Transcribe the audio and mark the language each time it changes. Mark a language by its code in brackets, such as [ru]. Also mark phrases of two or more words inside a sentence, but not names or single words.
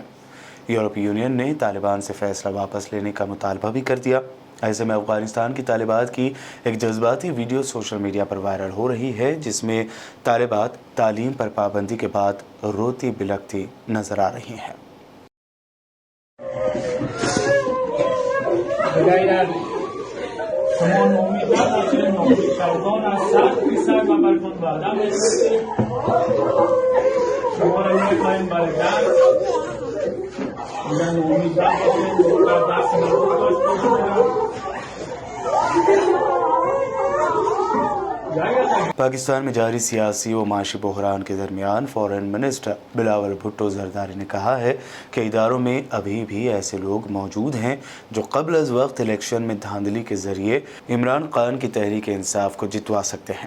[ur] یورپی یونین نے طالبان سے فیصلہ واپس لینے کا مطالبہ بھی کر دیا. ایسے میں افغانستان کی طالبات کی ایک جذباتی ویڈیو [en] social media [ur] پر وائرل ہو رہی ہے، جس میں طالبات تعلیم پر پابندی کے بعد روتی بلکتی نظر آ رہی ہیں. [fa] شما نومیدن باشه، نومیدشان از 100% و براتون وعده می‌کنیم شما را می‌خواهیم برای درس میگن نومیدن باشه، در درس نبود داشته باشید. [ur] پاکستان میں جاری سیاسی و معاشی بحران کے درمیان [en] foreign minister [ur] بلاول بھٹو زرداری نے کہا ہے کہ اداروں میں ابھی بھی ایسے لوگ موجود ہیں جو قبل از وقت الیکشن میں دھاندلی کے ذریعے عمران خان کی تحریک انصاف کو جتوا سکتے ہیں.